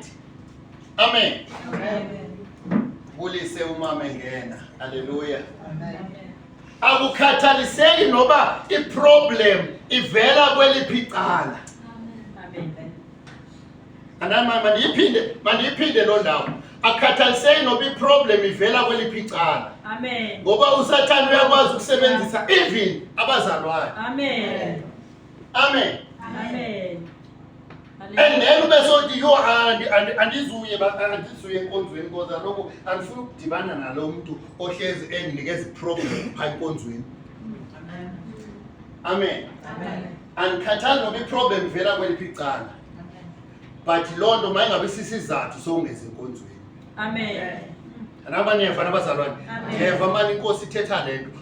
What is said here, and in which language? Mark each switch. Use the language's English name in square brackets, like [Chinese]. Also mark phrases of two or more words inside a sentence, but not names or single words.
[Xhosa] Amen. Bulise umama engena. Haleluya. Akukhathaliseki noba i-problem ivela kweliphi icala. Mandiyiphinde loo ndawo. Akhathaliseki noba i-problem ivela kweliphi icala. Amen. Ngoba uSathane uyakwazi ukusebenzisa even abazalwane. Amen. Amen. Amen. [English] And then [Xhosa] ube sothi yo andizuye enkonzweni because lokho andifuni ukudibana nalo muntu ohlezi enginikeza i-problem phaa enkonzweni. Amen. Andikhathali noba i-problem ivela kweliphi icala. But loo nto mayingabe sisizathu sowungeza enkonzweni. Amen. Anabaneva nabazalwane. Ndeva mani inkosi ithetha le nto.